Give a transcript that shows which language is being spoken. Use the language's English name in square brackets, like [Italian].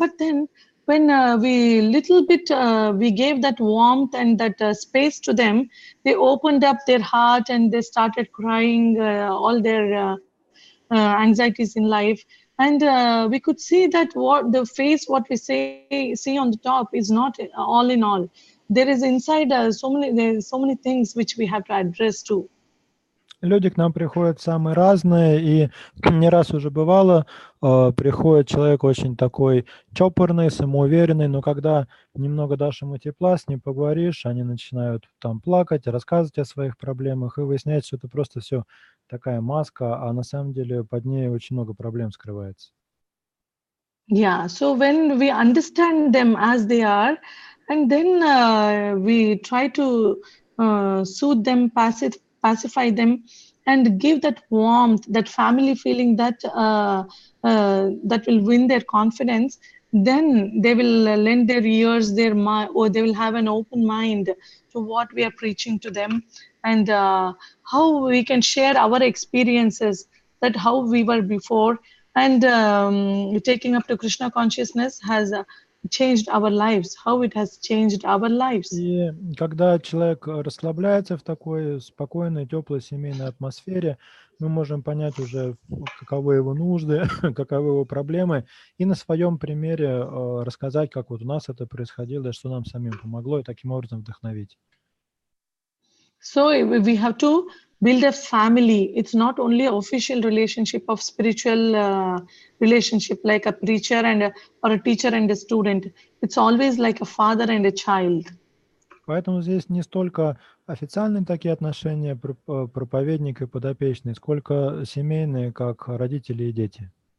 [English] But then when we gave that warmth and that space to them, they opened up their heart and they started crying all their anxieties in life. And we could see that what we see on the top is not all in all. There is inside so many things which we have to address too. [Russian] Люди к нам приходят самые разные, и не раз уже бывало, приходит человек очень такой чопорный, самоуверенный, но когда немного дашь ему тепла, с ним поговоришь, они начинают там плакать, рассказывать о своих проблемах, и выясняется, что это просто все такая маска, а на самом деле под ней очень много проблем скрывается. [English] Yeah, so when we understand them as they are, and then we try to soothe them, pacify them, and give that warmth, that family feeling that that will win their confidence, then they will lend their ears, their mind, or they will have an open mind to what we are preaching to them, and how we can share our experiences, that how we were before, and taking up to Krishna consciousness has changed our lives, how it has changed our lives. [Russian] И когда человек расслабляется в такой спокойной, теплой семейной атмосфере, мы можем понять уже, каковы его нужды, каковы его проблемы, и на своем примере рассказать, как вот у нас это происходило, что нам самим помогло, и таким образом вдохновить. [English] So we have to build a family. It's not only an official relationship of spiritual relationship like a preacher or a teacher and a student. It's always like a father and a child. [Russian] Поэтому здесь не столько официальные такие отношения, проповедник и подопечный, сколько семейные, как родители и дети.